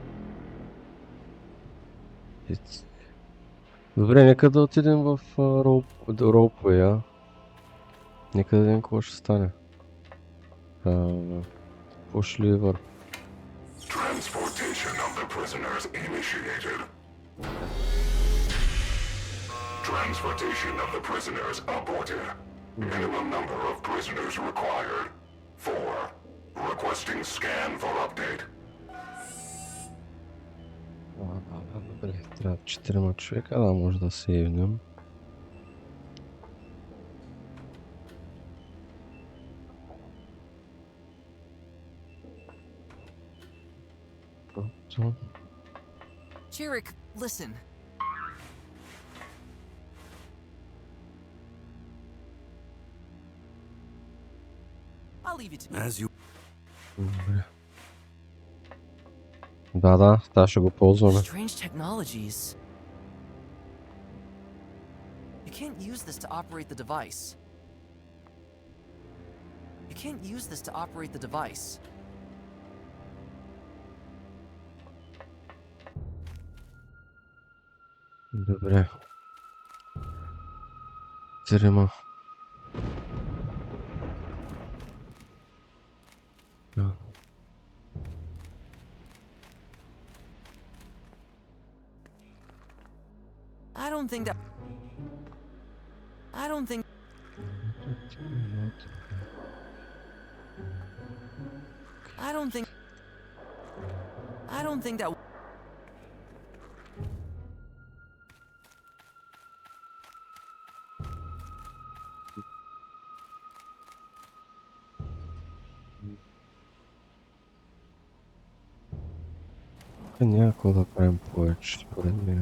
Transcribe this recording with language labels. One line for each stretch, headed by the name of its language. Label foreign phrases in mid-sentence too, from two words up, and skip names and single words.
Bulgarian: Добре, нека да отидем в ролплея. Нека да видим какво ще стане.
English: Push lever. Transportation of the prisoners initiated. Transportation of the prisoners aborted. Minimum number of prisoners required. 4. Requesting scan for update.
Bulgarian: Добре, трябва 4 човека, да може да се явнем.
English: Jarek, listen. I'll leave you to As you
Bulgarian: Добре. Да, това ще го ползваме.
English: strange technologies. You can't use this to operate the device. You can't use this to operate the device.
Bulgarian: Добре. Трима.
English: I don't think that. I don't think. I don't think. I don't think that.
Bulgarian: Няма какво да правим повече, според мен.